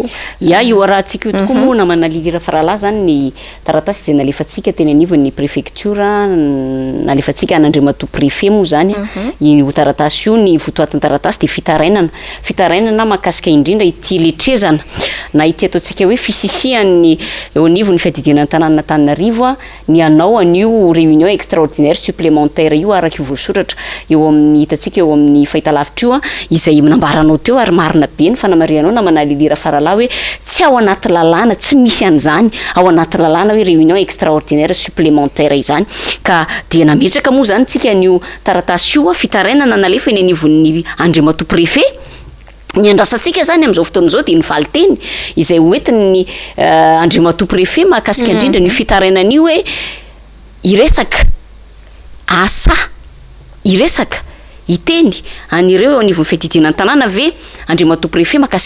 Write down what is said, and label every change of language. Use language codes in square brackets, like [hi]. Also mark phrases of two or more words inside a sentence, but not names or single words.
[mg] io arahantsika io tokoa moa namana lilira faralahy zany ny taratasy izay nalefantsika teny anivon'ny préfecture nalefantsika an'Andriamatoa préfet moa zany io taratasy io ny votoatin'ny taratasy de fitarainana mahakasika indrindra ity letrezana na ity ataontsika hoe fisisihan'ny eo anivon'ny fiadidinan'ny tanàna Antananarivo ny anao an'io [fr] réunion extraordinaire supplémentaire [mg] io araka io voasoratra eo amin'ny hitantsika eo amin'ny fahitalavitra io izay nambaranao teo ary marina be ny fanamarianao namana lilira faralahy hoe tsy ao anaty lalàna tsy misy an'izany ao anaty lalàna hoe [fr] réunion extraordinaire supplémentaire [mg] izany ka dia nametraka moa zany tsika an'io taratasy io fitarainana nalefa eny anivon'ny Andriamatoa préfet ny andrasantsika zany amin'izao fotoana izao dia ny valiteny izay hoentin'ny Andriamatoa préfet mahakasika indrindra ny fitarainana io hoe iresaka asa iresaka iteny anireo eo anivon'ny fiadidinan'ny tanàna ve Andriamatoa préfet mahakasika